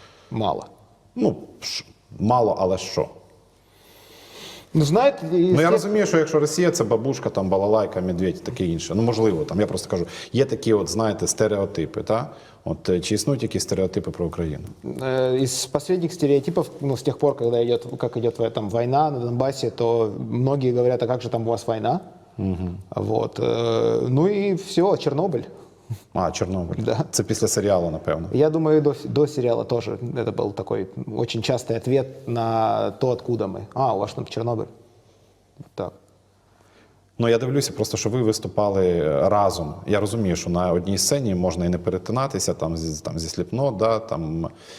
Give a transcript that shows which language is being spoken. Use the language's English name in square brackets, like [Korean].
[Ukrainian] Мало. Ну, мало, але що? [Russian] Ну, знает [Ukrainian] Ну я розумію, що якщо Росія, це бабушка, там балалайка, медведь, таке інше. Ну можливо, там я просто кажу, є такі, от знаєте, стереотипи, та? От чи існують якісь стереотипи про Україну? [Russian] Из последних стереотипов, ну, с тех пор, когда как идет там война на Донбассе, то многие говорят, а как же там у вас война? Вот. Ну и все, Чернобыль. [Ukrainian] А, Чорнобиль. [Russian] Да. [Ukrainian] Це після серіалу, напевно. [Russian] Я думаю, до сериала тоже это был такой очень частый ответ на то, откуда мы. А, у вас там Чернобыль. Вот так. [Ukrainian] Ну, я дивлюся, просто що ви виступали разом. Я розумію, що на одній сцені можна і не перетинатися, там зі Slipknot, да, там.